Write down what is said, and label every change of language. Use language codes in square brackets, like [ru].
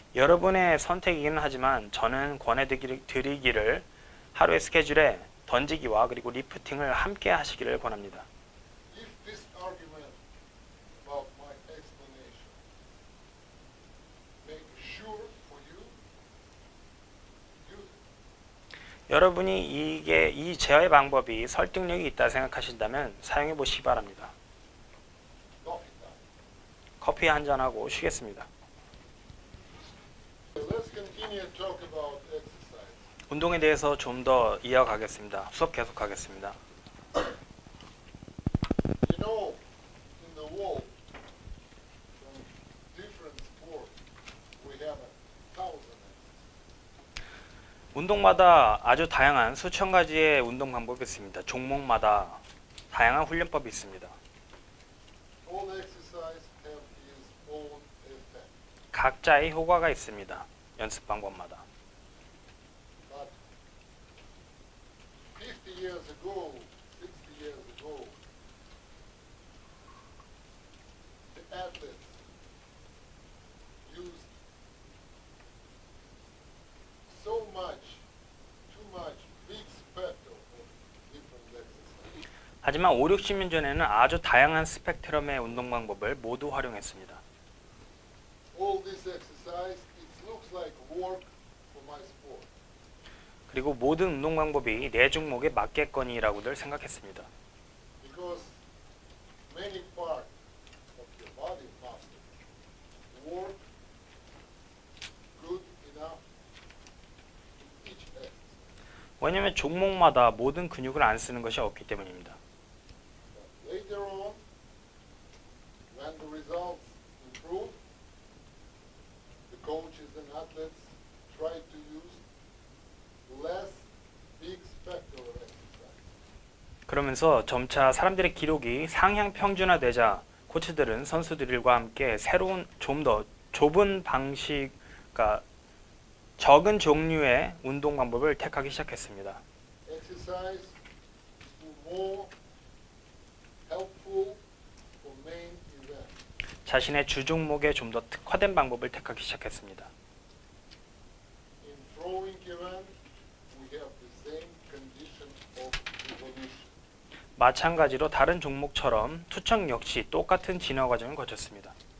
[ko] 여러분의 선택이기는 하지만 저는 권해드리기를 하루의 스케줄에 던지기와 그리고 리프팅을 함께 하시기를 권합니다. [en] If this argument about my explanation make sure for you, use it. [ko] 여러분이 이 제어의 방법이 설득력이 있다 생각하신다면 사용해 보시기 바랍니다. [en] Coffee time. [ko] 커피 한 잔하고 쉬겠습니다. [en] Let's continue to talk about exercise. [ko] 운동에 대해서 좀 더 이어가겠습니다. 수업 계속하겠습니다. [en] You know, in the world, from different sports, we have 1,000 exercises. [ko] 운동마다 아주 다양한 수천 가지의 운동 방법이 있습니다. 종목마다 다양한 훈련법이 있습니다. [en] All exercise have its own effect. [ko] 각자의 효과가 있습니다. 연습 방법마다. [en] But 50 years ago, 60 years ago, the athletes used so much, too much, big spectrum of different exercises. [ko] 하지만 5, 60년 전에는 아주 다양한 스펙트럼의 운동 방법을 모두 활용했습니다. [en] All this exercise, it looks like work for my sport. [ko] 그리고 모든 운동 방법이 내 종목에 맞겠거니라고들 생각했습니다. [en] Because many parts of your body muscle work good enough in each exercise. [ko] 왜냐하면 종목마다 모든 근육을 안 쓰는 것이 없기 때문입니다. [en] But later on, when the results improve, the coaches and athletes try to use less big spectral exercise. [ko] 그러면서 점차 사람들의 기록이 상향 평준화되자 코치들은 선수들과 함께 새로운 좀 더 좁은 방식, 그러니까 적은 종류의 운동 방법을 택하기 시작했습니다. [en] Exercise is more helpful for main event. [ko] 자신의 주 종목에 좀 더 특화된 방법을 택하기 시작했습니다. [en] In throwing event, we have the same condition of evolution. [ko] 마찬가지로 다른 종목처럼 투척 역시 똑같은 진화 과정을 거쳤습니다.